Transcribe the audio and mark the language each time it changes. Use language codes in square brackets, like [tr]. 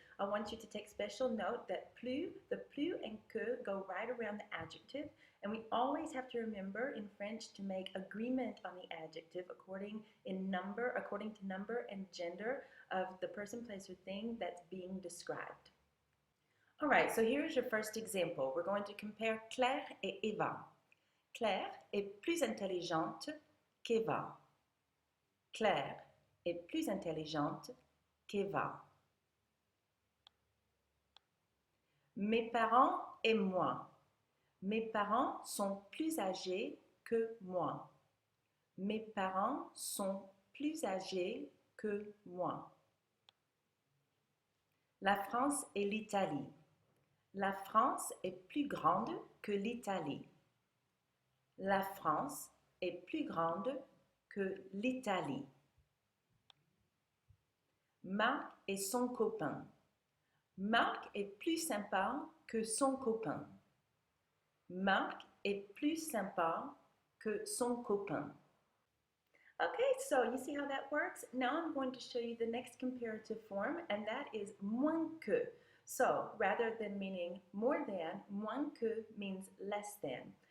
[en] I want you to take special note that the plus and que go right around the adjective, and we always have to remember in French to make agreement on the adjective according to number and gender of the person, place, or thing that's being described. All right, so here's your first example. We're going to compare [fr] Claire et Eva. Claire est plus intelligente qu'Eva. Claire est plus intelligente qu'Eva. Mes parents et moi. Mes parents sont plus âgés que moi. Mes parents sont plus âgés que moi. La France et l'Italie. La France est plus grande que l'Italie. La France est plus grande que l'Italie. Marc et son copain. Marc est plus sympa que son copain. Marc est plus sympa que son copain. [en] Okay, so you see how that works? Now I'm going to show you the next comparative form, and that is moins que. So rather than meaning more than, moins que means less than.